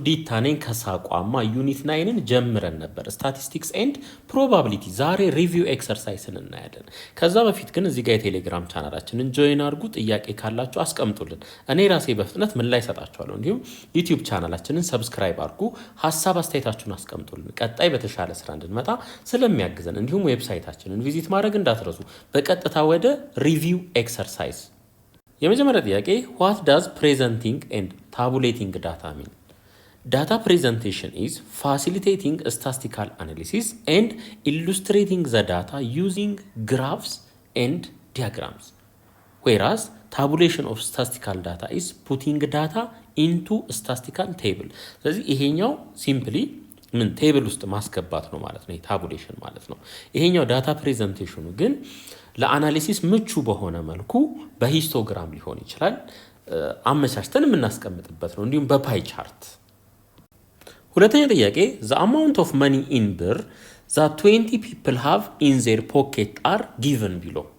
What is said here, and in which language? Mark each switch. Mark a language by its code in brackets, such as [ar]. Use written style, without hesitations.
[am] ዲታ ነኝ ከሳቋማ ዩኒት 9ን ጀምረን ነበር። ስታቲስቲክስ ኤንድ ፕሮባቢሊቲ ዛሬ ሪቪው ኤክሰርሳይስን እናያለን። ከዛ በፊት ግን እዚህ ጋር የቴሌግራም ቻናላችንን ጆይን አድርጉ። ጥያቄ ካላችሁ አስቀምጡልን። እኔ ራሴ በፍጥነት ምን ላይ ሰጣችኋለሁ። እንዲሁም ዩቲዩብ ቻናላችንን ሰብስክራይብ አድርጉ። ሀሳብ አስተያየታችሁን አስቀምጡልን። ቀጣይ በተሻለ ስራ እንድንመጣ ስለሚያግዘን እንዲሁም ዌብሳይታችንን ቪዚት ማድረግ እንዳትረሱ። በቀጥታ ወደ ሪቪው ኤክሰርሳይዝ የመጀመሪያ ጥያቄ [en] what does presenting and tabulating data mean? Data presentation is facilitating statistical analysis and illustrating the data using graphs and diagrams. Whereas tabulation of statistical data is putting data into statistical table. [am] ስለዚህ ይሄኛው ሲምፕሊ ምን ቴብል ውስጥ ማስገባት ነው ማለት ነው። ታቡሌሽን ማለት ነው። ይሄኛው ዳታ ፕሬዘንቴሽኑ ግን ለአናሊሲስ ምቹ በሆነ መልኩ በሂስቶግራም ሊሆን ይችላል አመቻችተን የምናስቀምጥበት ነው። እንዲሁም በፓይ ቻርት። ሁለተኛ ጥያቄ [en] the amount of money in ብር that 20 people have in their pocket are given below.